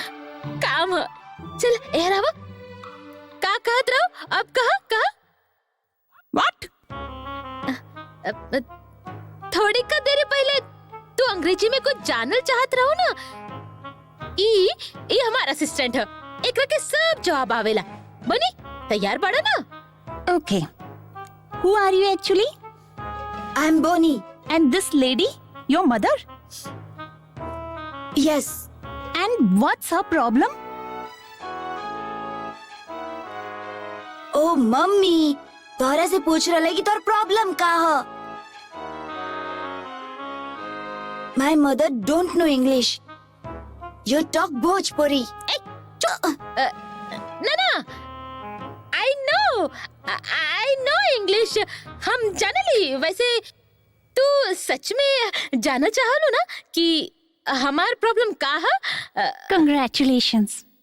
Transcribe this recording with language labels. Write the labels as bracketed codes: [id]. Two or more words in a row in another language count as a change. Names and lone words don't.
[bho] काम है, चल एहर आओ। का कहत रहो? अब कहा? व्हाट? थोड़ी का देर पहले तू अंग्रेजी में कुछ जानल चाहत रहो ना? ई हमारा असिस्टेंट है, एकरा के सब जवाब आवेला। बनी, तैयार बाड़ा ना? [en] Okay. Who are you actually? I'm Bonnie. And this lady, your mother? यस। And what's her problem? [bho] ओ मम्मी, तोहरा से पूछ रहा कि तोर प्रॉब्लम का है। [en] My mother don't know English, you talk Bhojpuri. No I know English, [bho] हम जाने ली। वैसे तू सच में जानना चाहलो ना कि हमार प्रॉब्लम का है? कंग्रेचुलेशंस।